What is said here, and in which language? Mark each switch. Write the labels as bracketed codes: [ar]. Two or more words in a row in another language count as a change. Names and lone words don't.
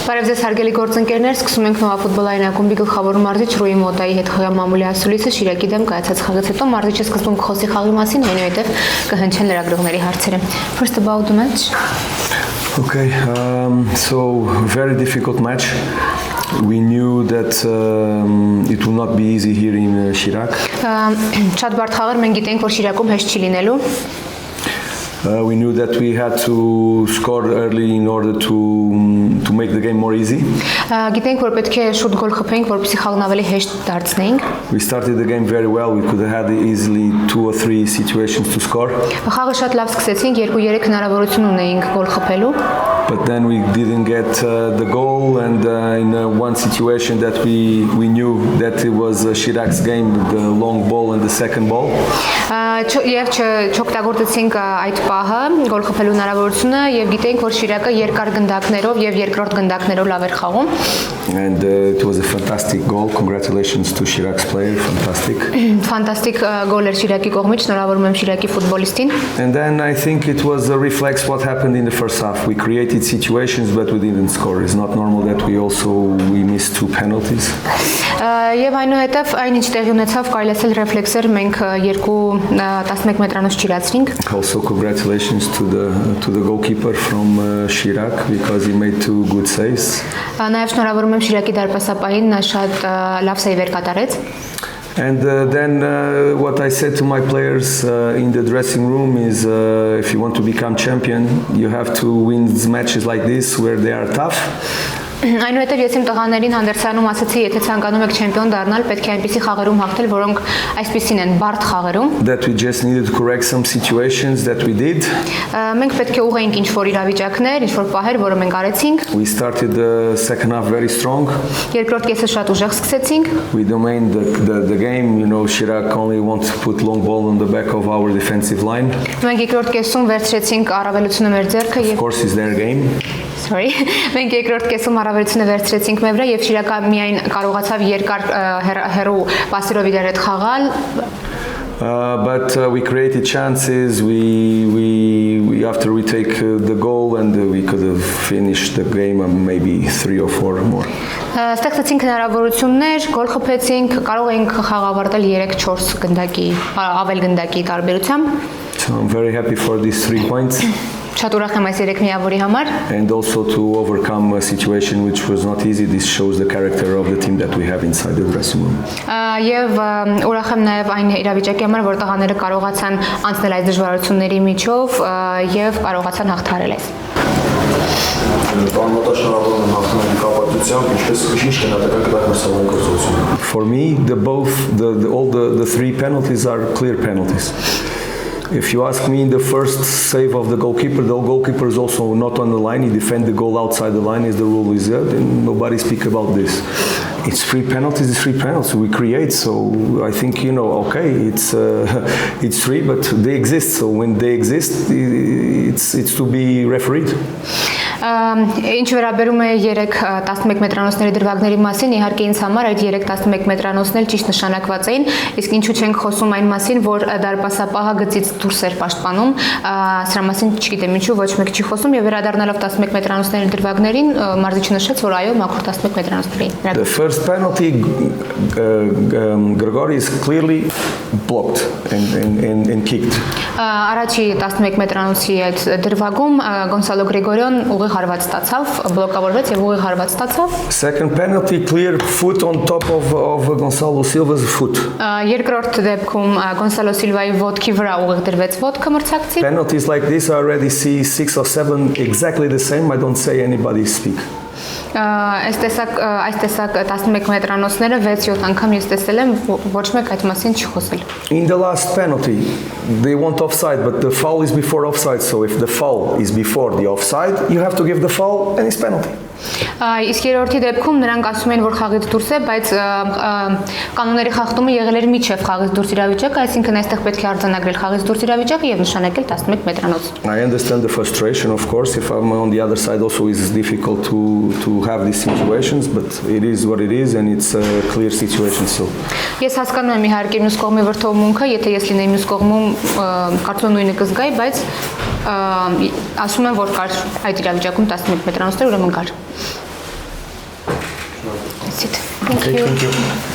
[hy] Բարև ձեզ հարգելի գործընկերներ, սկսում ենք նոր ֆուտբոլային ակումբի գլխավոր մարզիչ Ռուի Մոտայի հետ խաղա մամուլի ասուլիսը Շիրակի դեմ կայացած խաղից հետո մարզիչը սկզբում կխոսի խաղի մասին, այնուհետև կհնչեն լրագրողների հարցերը. [en] First about the match. Okay, so very difficult match. We knew that it would not be easy here in Chirac. [hy] Շատ բարդ խաղ էր, մենք գիտենք, որ Շիրակում հեշտ չի լինելու. [en] We knew that we had to score early in order to make the game more easy. [hy] Գիտենք, որ պետք է շուտ գոլ խփենք, որպեսզի խաղն ավելի հեշտ դարձնենք. [en] We started the game very well. We could have had easily 2 or 3 situations to score. [hy] Խաղը շատ լավ սկսեցինք, 2-3 հնարավորություն ունեինք գոլ խփելու. [en] But then we didn't get the goal, and in one situation that we knew that it was Chirac's game, the long ball and the second ball. [hy] Եվ չօգտագործեցինք այդ պահը գոլ խփելու հնարավորությունը եւ գիտենք որ Շիրակը երկար գնդակներով եւ երկրորդ գնդակներով լավ էր խաղում. [en] And it was a fantastic goal. Congratulations to Chirac's player. Fantastic. Fantastic goal [hy] էր Շիրակի կողմից, շնորհավորում եմ Շիրակի ֆուտբոլիստին. [en] And then I think it was a reflex what happened in the first half. We created situations but we didn't score. It's not normal that we missed 2 penalties. [hy] Եվ այնուհետև այնինչ տեղի ունեցավ, կարելի ասել ռեֆլեքս էր, մենք 11 մետրանոց չիրացրինք. [en] Also congratulations to the goalkeeper from Chirac because he made 2 good saves. [hy] Նաև շնորհավորում եմ Շիրակի դարպասապահին, նա շատ լավ սեյվեր կատարեց. [en] And then what I said to my players in the dressing room is if you want to become champion, you have to win matches like this where they are tough. [hy] Այնուհետև ես իմ տղաներին հանդերձանում ասացի, եթե ցանկանում եք չեմպիոն դառնալ, պետք է այնպիսի խաղերում հաղթել, որոնք այսպիսին են, բարդ խաղերում. [en] That we just needed to correct some situations that we did. [hy] Մենք պետք է ուղղենք ինչ-որ իրավիճակներ, ինչ-որ պահեր, որը մենք արեցինք. [en] We started the second half very strong. [hy] Երկրորդ կեսը շատ ուժեղ սկսեցինք. [en] We dominated the game, you know, Chirac only wants to put long ball on the back of our defensive line. [hy] Մենք երկրորդ կեսում վերցրեցինք առավելությունը մեր ձեռքը եւ [en] Of course it's their game. Sorry. [hy] Մենք երկրորդ կեսում առավելությունը վերցրեցինք մեր վրա եւ Շիրակը միայն կարողացավ երկար հերո պասերով իրար հետ խաղալ. [en] But we created chances. We after we take the goal and we could have finished the game maybe 3 or 4 more. [hy] Ստեղծեցինք հնարավորություններ, գոլ խփեցինք, կարող էինք խաղ ավարտել 3-4 գնդակի, ավել գնդակի տարբերությամբ. [en] So I'm very happy for these 3 points. [hy] Շատ ուրախ եմ այս 3 միավորի համար. [en] And also to overcome a situation which was not easy. This shows the character of the team that we have inside the dressing room. [hy] Եվ ուրախ եմ նաև այն իրավիճակի համար, որ տղաները կարողացան անցնել այս դժվարությունների միջով եւ կարողացան հաղթահարել այս. [en] For me, all the 3 penalties are clear penalties. If you ask me, the first save of the goalkeeper is also not on the line. He defends the goal outside the line, as the rule is there, and nobody speaks about this. It's 3 penalties. It's 3 penalties we create. So I think okay, it's 3, but they exist. So when they exist, it's to be refereed. [hy] Ինչ վերաբերում է 3-11 մետրանոցների դրվագների մասին, իհարկե ինձ համար այդ 3-11 մետրանոցն էլ ճիշտ նշանակված էին, իսկ ինչու չենք խոսում այն մասին, որ դարպասապահը գծից դուրս էր պաշտպանում, սրա մասին չգիտեմ ինչու ոչ մեկ չի խոսում եւ վերադառնալով 11 մետրանոցների դրվագներին, մարզիչը նշեց, որ այո, մաքուր 11 մետրանոցների։ [en] The first penalty Grigori is clearly blocked and kicked. [hy] Առաջի 11 մետրանոցի այդ դրվագում Գոնսալո Գրիգորյան ուղիղ հարված ստացավ, բլոկավորվեց եւ ուղիղ հարված ստացավ. [en] Second penalty, clear foot on top of Gonçalo Silva's foot. [hy] Երկրորդ դեպքում Գոնսալո Սիլվայի ոտքի վրա ուղիղ դրվեց ոտքը մրցակցի. [en] Penalties like this I already see 6 or 7 exactly the same. I don't say anybody speak. [hy] Այս տեսակ 11 մետրանոցները 6-7 անգամ ես տեսել եմ, ոչ մեկ այդ մասին չի խոսել. [en] In the last penalty, they want offside, but the foul is before offside. So if the foul is before the offside, you have to give the foul and it's penalty. [hy] Իսկ երրորդի դեպքում նրանք ասում են, որ խաղից դուրս է, բայց կանոնների խախտումը եղել էր միջև խաղից դուրս իրավիճակը, այսինքն այստեղ պետք է արձանագրել խաղից դուրս իրավիճակը եւ նշանակել 11 մետրանոց. [en] I understand the frustration, of course. If I'm on the other side, also it's difficult to have these situations, but it is what it is, and it's a clear situation still. [hy] Ես հասկանում եմ իհարկե մյուս կողմի վրթովմունքը, եթե ես լինեի մյուս կողմում, կարծում եմ նույնը կզգայի, բայց ասում եմ, որ կար այդ իրավիճակում 11 մետրանոցներ, ուրեմն կար. [en] That's it. Okay, thank you.